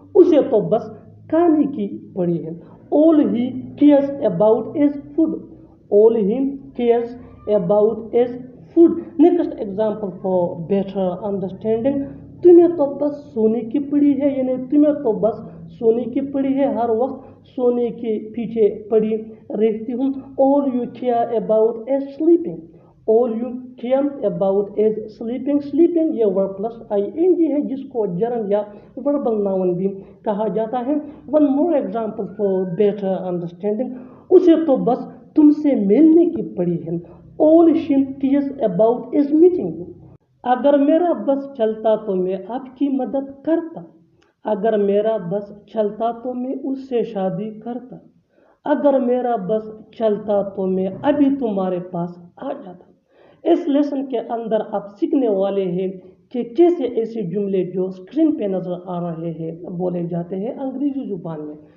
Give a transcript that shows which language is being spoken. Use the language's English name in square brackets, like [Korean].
[Hindi] उसे तो बस खाने की पड़ी है। [English] All he cares about is food. All he cares about is food. Next example for better understanding. [Hindi] तुम्हें तो बस सोने की पड़ी है, यानी तुम्हें तो बस सोने की पड़ी है, हर वक्त सोने के पीछे पड़ी रहती हूँ. [English] All you care about is sleeping. All you care about is sleeping. [Hindi] Sleeping ये वर्ब प्लस ing है जिसको जरन या वर्बल नाउन भी कहा जाता है. [English] One more example for better understanding. [Hindi] उसे तो बस तुमसे मिलने की पड़ी है. [English] All she cares about is meeting you. [Hindi] अगर मेरा बस चलता तो मैं आपकी मदद करता. अगर मेरा बस चलता तो मैं उससे शादी करता. अगर मेरा बस चलता तो मैं अभी तुम्हारे पास आ जाता. इस लेसन के अंदर आप सीखने वाले हैं कि कैसे ऐसे जुमले जो स्क्रीन पे नज़र आ रहे हैं बोले जाते हैं अंग्रेजी जुबान में.